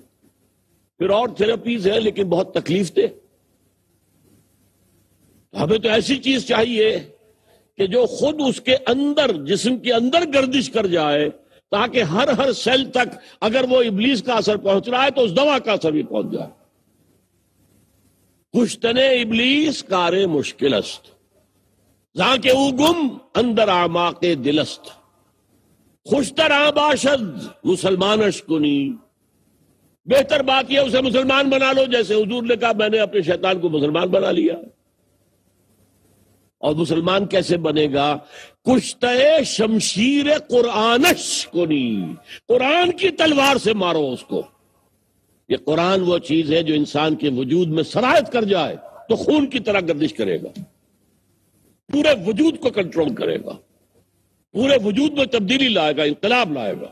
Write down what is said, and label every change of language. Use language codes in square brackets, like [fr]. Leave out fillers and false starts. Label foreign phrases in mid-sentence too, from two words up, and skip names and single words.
[ur] پھر اور تھراپیز ہیں لیکن بہت تکلیف دہ. ہمیں تو ایسی چیز چاہیے کہ جو خود اس کے اندر، جسم کے اندر گردش کر جائے، تاکہ ہر سیل تک اگر وہ ابلیس کا اثر پہنچ رہا ہے تو اس دوا کا اثر بھی پہنچ جائے. [fa] کشتن ابلیس کار مشکل است، زاں کے او گم اندر اعماق دل است. خوشتر آ باشد مسلمانش کنی، [ur] بہتر بات یہ اسے مسلمان بنا لو، جیسے حضور نے کہا میں نے اپنے شیطان کو مسلمان بنا لیا. اور مسلمان کیسے بنے گا؟ [fa] کشتہ شمشیر قرآنش کنی، [ur] قرآن کی تلوار سے مارو اس کو. یہ قرآن وہ چیز ہے جو انسان کے وجود میں سرایت کر جائے تو خون کی طرح گردش کرے گا، پورے وجود کو کنٹرول کرے گا، پورے وجود میں تبدیلی لائے گا، انقلاب لائے گا.